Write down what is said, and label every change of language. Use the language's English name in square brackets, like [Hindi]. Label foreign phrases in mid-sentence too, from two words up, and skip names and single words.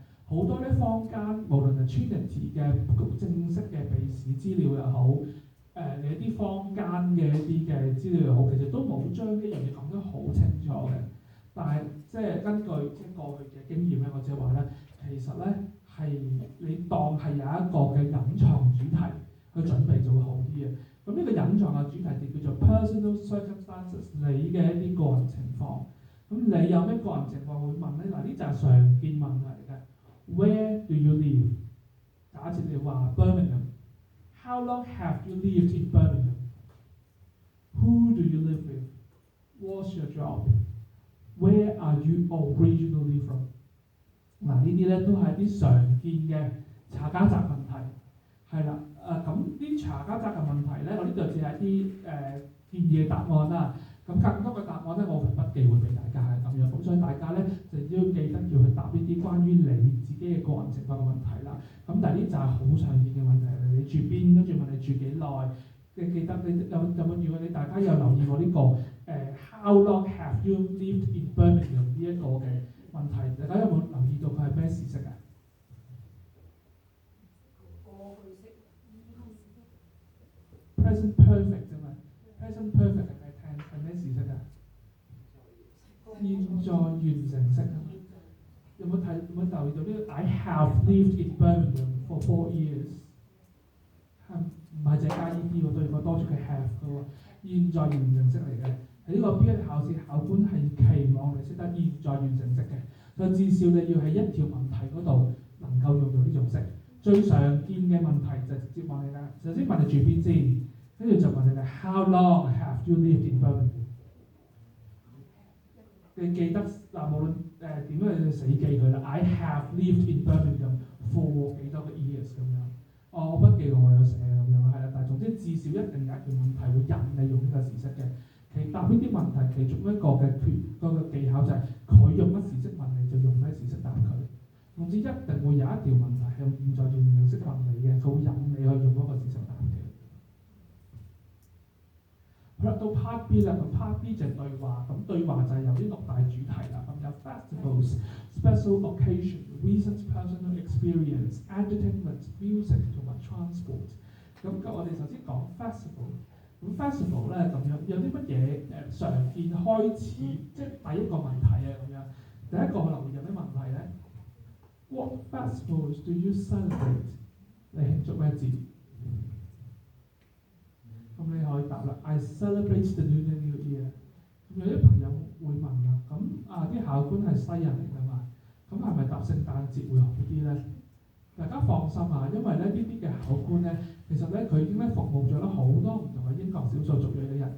[Cantonese] 好多咧坊間無論係 Trinity 嘅正式嘅備試資料又好，你一啲坊間嘅一啲嘅資料又好，其實都冇將呢樣嘢講得好清楚嘅。但係即係根據過去嘅經驗咧，我只係話咧，其實咧係你當係有一個嘅隱藏主題去準備就會好啲嘅。咁呢個隱藏嘅主題就叫做 [English] personal circumstances， [Cantonese] 你嘅一啲個人情況。咁你有咩個人情況會問咧？嗱，呢就係常見問題嚟嘅。 [English] Where do you live？ [Cantonese] 假設你話 [English] Birmingham，How long have you lived in Birmingham？Who do you live with？What's your job？Where are you originally from？ [Cantonese] 嗱，呢啲咧都係啲常見嘅查家宅問題，係啦。咁啲查家宅嘅問題咧，我呢度只係啲建議嘅答案啦。咁更多嘅答案咧，我份筆記會俾大家係咁樣。咁所以大家咧就要記得要去答呢啲關於你自己嘅個人情況嘅問題啦。咁但係呢就係好常見嘅問題嚟，你住邊，跟住問你住幾耐。你記得你有冇？如果你大家有留意過呢個 [English] How long have you lived in Birmingham [Cantonese] 呢一個嘅問題，大家有冇留意到佢係咩時式啊？ [English] Present perfect [Cantonese] 啫嘛 ， [English] present perfect [Cantonese] 係咩時式啊？現在完成式啊嘛。有冇留意到呢個 [English] I have lived in Birmingham for 4 years？ [Cantonese] 唔係淨係加 ED 喎，對過多咗嘅 have 嘅喎，現在完成式嚟嘅。喺呢個 B1 考試，考官係期望你識得現在完成式嘅，所以至少你要喺一條問題嗰度能夠用到呢種式。最常見嘅問題就直接問你啦，首先問你住邊先，跟住就問你啦 [English] How long have you lived in Birmingham？ [Cantonese] 你記得嗱，無論點樣你死記佢啦 ， [English] I have lived in Birmingham for [Cantonese] 幾多個 years 咁樣。我筆記我有寫咁樣係啦，但係總之至少一定有一條問題會引你用呢個時式嘅。其答呢啲問題其中一個嘅技巧就係佢用乜時式問你，就用咩時式答佢。總之一定會有一條問題係用現在完成式問你嘅，佢會引你去用嗰個時式答嘅。好啦，到 Part B 啦，咁 Part B 就係對話，咁對話就係由呢6大主題啦，咁有 [English] festivals、special occasion、recent personal experience、entertainment、music [Cantonese] 同埋 transport。咁我哋首先講 festival。咁 festival 咧咁樣有啲乜嘢常見開始，即係第一個問題啊咁樣。第一個可能會有咩問題咧 ？ [English] What festivals do you celebrate？ [Cantonese] 你慶祝咩節？咁你可以答啦 ， [English] I celebrate the Lunar New Year。 [Cantonese] 咁有啲朋友會問啦，咁啲考官係西人嚟㗎嘛，咁係咪答聖誕節會好啲咧？大家放心啊，因為咧呢啲嘅考官咧，其實咧佢已經咧服務咗好多唔同嘅英國少數族裔嘅人。